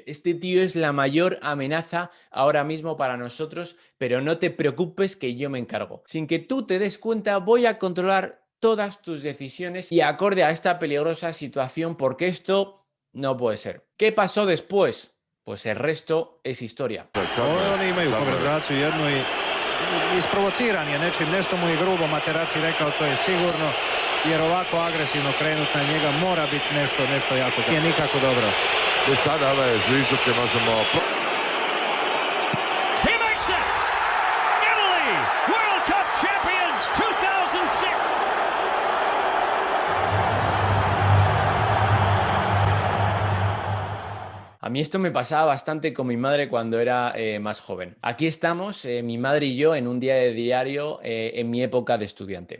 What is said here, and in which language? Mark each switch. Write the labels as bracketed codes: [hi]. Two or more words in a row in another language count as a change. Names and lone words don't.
[es] Este tío es la mayor amenaza ahora mismo para nosotros, pero no te preocupes que yo me encargo. Sin que tú te des cuenta, voy a controlar todas tus decisiones y acorde a esta peligrosa situación porque esto no puede ser. ¿Qué pasó después? pues el resto es historia. [hr] Oni imaju konverzaciju jednu i isprovociran je nečim, nešto mu je grubo Materazzi rekao, to je sigurno, jer ovako agresivno krenut na njega mora biti nešto jako, nije nikako dobro. I sada ove zvižduke možemo... [en] He makes it! Italy, World Cup champions 2006! [es] A mí esto me pasaba bastante con mi madre cuando era más joven. Aquí estamos, mi madre y yo, en un día de diario en mi época de estudiante.